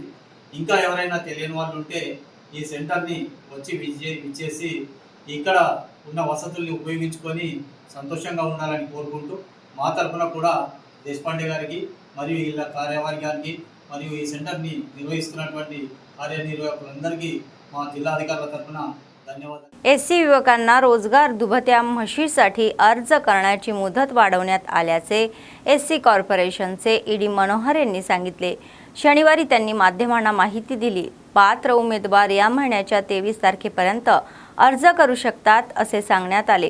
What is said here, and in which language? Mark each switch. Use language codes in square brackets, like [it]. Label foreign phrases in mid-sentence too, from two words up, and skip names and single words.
[te] ఇంకా ఎవరైనా తెలియని వాళ్ళు ఉంటే ఈ సెంటర్ని వచ్చి విచ్చేసి ఇక్కడ ఉన్న వసతుల్ని ఉపయోగించుకొని సంతోషంగా ఉండాలని కోరుకుంటూ మా తరఫున కూడా దేశపాండే గారికి మరియు వీళ్ళ కార్యవర్గానికి మరియు ఈ సెంటర్ని నిర్వహిస్తున్నటువంటి కార్యనిర్వాహకులందరికీ మా [mr] जिल्हाधिकारी तर्फे धन्यवाद. एससी युवकांना रोजगार दुभत्या म्हशीसाठी अर्ज करण्याची मुदत वाढवण्यात आल्याचे एससी कॉर्पोरेशनचे ईडी मनोहर यांनी सांगितले. शनिवारी त्यांनी माध्यमांना माहिती दिली. पात्र उमेदवार या महिन्याच्या 23 तारखेपर्यंत अर्ज करू शकतात असे सांगण्यात आले.